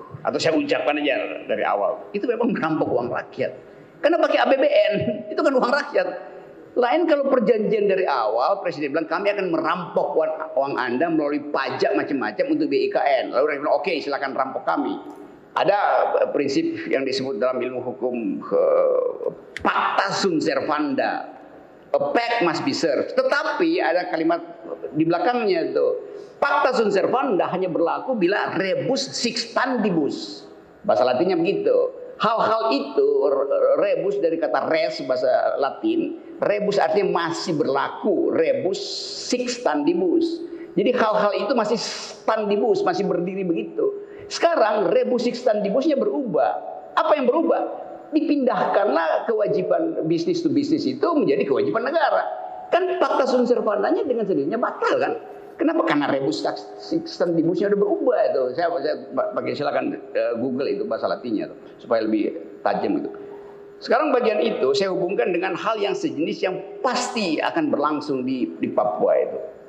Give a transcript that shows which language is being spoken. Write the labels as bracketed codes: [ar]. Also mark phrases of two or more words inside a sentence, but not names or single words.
[id] Atau saya ucapkan aja dari awal. Itu memang merampok uang rakyat. Karena pakai APBN, itu kan uang rakyat. Lain kalau perjanjian dari awal, Presiden bilang kami akan merampok uang Anda melalui pajak macam-macam untuk BIKN. Lalu mereka bilang oke, silakan rampok kami. Ada prinsip yang disebut dalam ilmu hukum [la] pacta sunt servanda. [en] A pact must be served. [id] Tetapi ada kalimat di belakangnya itu. [la] Pacta sunt servanda [id] hanya berlaku bila [la] rebus sixtantibus. [id] Bahasa Latinnya begitu. Hal-hal itu rebus dari kata res bahasa Latin. Rebus artinya masih berlaku. [la] Rebus sixtantibus. [id] Jadi hal-hal itu masih standibus, masih berdiri begitu. Sekarang [la] rebus sixtantibusnya [id] berubah. Apa yang berubah? Dipindahkanlah kewajiban [en] bisnis to bisnis [id] itu menjadi kewajiban negara. Kan [la] pacta sunt servandanya [id] dengan sendirinya batal kan? Kenapa? Karena [la] rebus sixtantibusnya [id] udah berubah itu. Saya pakai silakan Google itu bahasa Latinnya tuh, supaya lebih tajam itu. Sekarang bagian itu saya hubungkan dengan hal yang sejenis yang pasti akan berlangsung di Papua itu.